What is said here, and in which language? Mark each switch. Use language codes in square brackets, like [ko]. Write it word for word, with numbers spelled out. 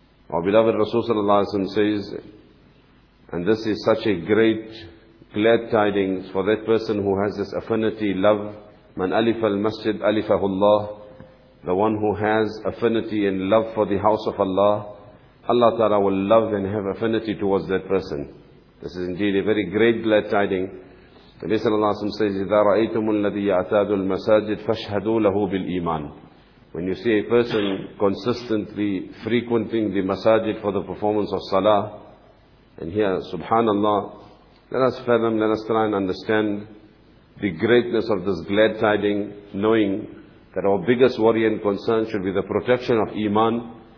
[en] Our beloved Rasul Sallallahu Alaihi Wasallam says, and this is such a great glad tidings for that person who has this affinity, love. [ar] Man alifa al-masjid alifahullah. [en] The one who has affinity and love for the house of Allah, Allah Ta'ala will love and have affinity towards that person. This is indeed a very great glad tidings. The Nabi Sallallahu Alaihi Wasallam says, [ar] إِذَا رَأَيْتُمُ الَّذِي يَعْتَادُ الْمَسَاجِدِ فَاشْهَدُوا لَهُ بِالْإِيمَانِ. [en] When you see a person consistently frequenting the masajid for the performance of salah, and here, subhanallah, let us fathom, let us try and understand the greatness of this glad tidings, knowing that our biggest worry and concern should be the protection of Iman.